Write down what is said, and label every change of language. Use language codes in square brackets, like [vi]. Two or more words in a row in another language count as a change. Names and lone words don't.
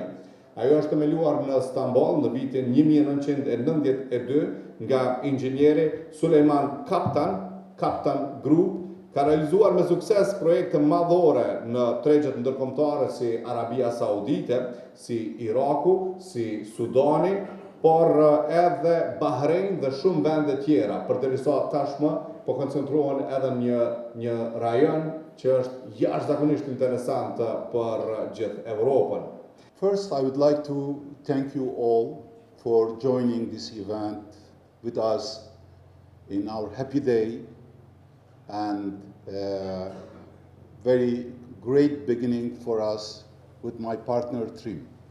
[sq] Ajo është themeluar në Stamboll në vitin 1992 nga inxhinieri Sulejman Kaptan Group, ka realizuar me sukses projekte madhore në tregjet ndërkombëtare si Arabia Saudite, si Iraku, si Sudani, por edhe Bahrein dhe shumë vende tjera, përderisa tashmë po koncentrohen edhe në një rajon që është jashtëzakonisht interesant për gjithë Evropën. [en] First, I would like to thank you all for joining this event with us in our happy day and very great beginning for us with my partner Trim.